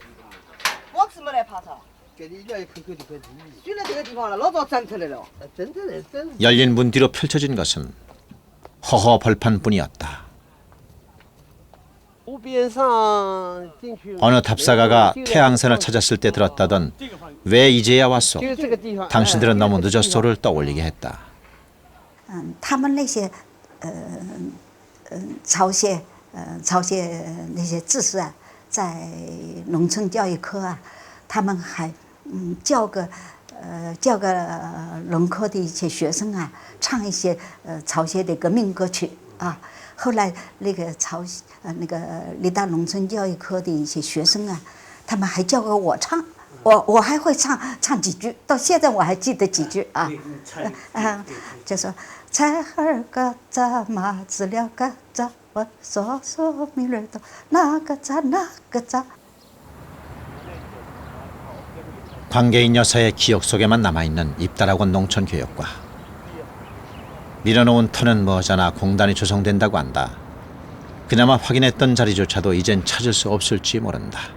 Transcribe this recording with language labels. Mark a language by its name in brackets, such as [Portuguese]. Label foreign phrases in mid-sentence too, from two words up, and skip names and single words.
[Korean] 열린 문 뒤로 펼쳐진 것은 허허 벌판뿐이었다. 어느 답사가가 태양산을 찾았을 때 들었다던 왜 이제야 왔소? 당신들은 너무 늦었소를 떠올리게 했다. [Chinese] 他们那些朝鲜那些知识啊，在农村教育科啊，他们还教个农科的一些学生啊，唱一些朝鲜的革命歌曲啊。后来那个离大农村教育科的一些学生啊，他们还教给我唱。我还会唱几句，到现在我还记得几句啊，就说菜儿嘎咋麻子了嘎咋，我说说米儿多那个咋。 [Korean] 관계인 여사의 기억 속에만 남아있는 입달학원 농촌교육과. 밀어놓은 터는 머지않아 공단이 조성된다고 한다. 그나마 확인했던 자리조차도 이젠 찾을 수 없을지 모른다.